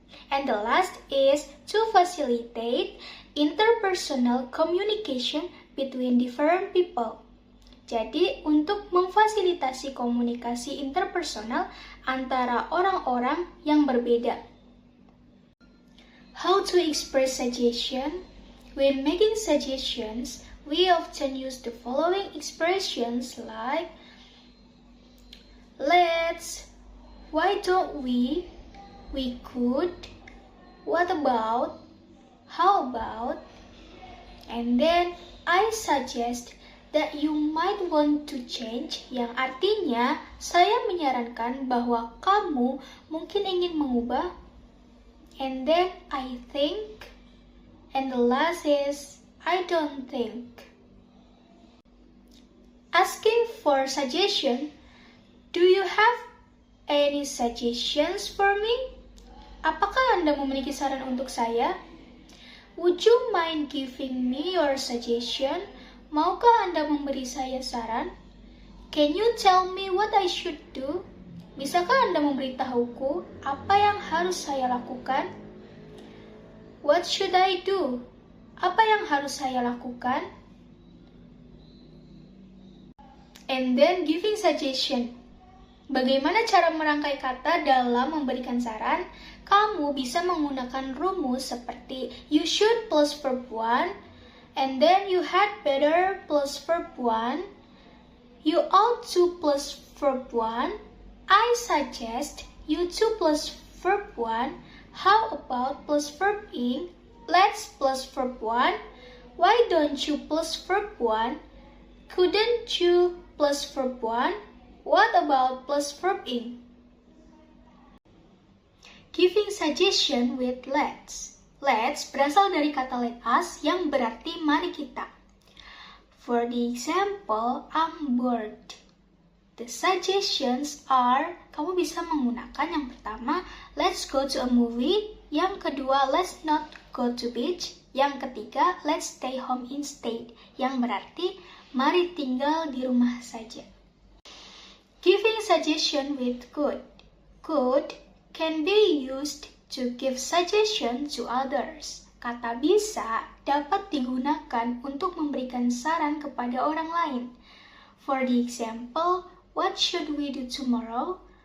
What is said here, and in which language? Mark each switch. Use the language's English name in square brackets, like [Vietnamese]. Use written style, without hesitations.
[English] And the last is to facilitate interpersonal communication between different people. [Indonesian] Jadi, untuk memfasilitasi komunikasi interpersonal antara orang-orang yang berbeda. [English] How to express suggestion? When making suggestions, we often use the following expressions like let's, why don't we could, what about, how about, and then I suggest that you might want to change, [Indonesian] yang artinya saya menyarankan bahwa kamu mungkin ingin mengubah, [English] and then I think, and the last is I don't think. Asking for suggestion, do you have any suggestions for me? [Indonesian] Apakah Anda memiliki saran untuk saya? [English] Would you mind giving me your suggestion? [Indonesian] Maukah Anda memberi saya saran? [English] Can you tell me what I should do? [Indonesian] Bisakah Anda memberitahuku apa yang harus saya lakukan? [English] What should I do? [Indonesian] Apa yang harus saya lakukan? [English] And then giving suggestion. [Indonesian] Bagaimana cara merangkai kata dalam memberikan saran? Kamu bisa menggunakan rumus seperti [English] you should plus verb 1, and then you had better plus verb 1, you ought to plus verb 1, I suggest you to plus verb 1, how about plus verb ing, let's plus verb 1, why don't you plus verb 1, couldn't you plus verb 1, what about plus verb ing? Giving suggestion with let's. [Indonesian] Let's berasal dari kata [English] let us [Indonesian] yang berarti mari kita. [English] For the example, I'm bored. The suggestions are, [Indonesian] kamu bisa menggunakan yang pertama, [English] let's go to a movie. [Indonesian] Yang kedua, [English] let's not go to beach. [Indonesian] Yang ketiga, [English] let's stay home instead. [Indonesian] Yang berarti, Mari tinggal di rumah saja. [English] Giving suggestion with could. Could can be used to give suggestion to others. [Indonesian] Kata bisa dapat digunakan untuk memberikan saran kepada orang lain. [English] For the example, what should we do tomorrow?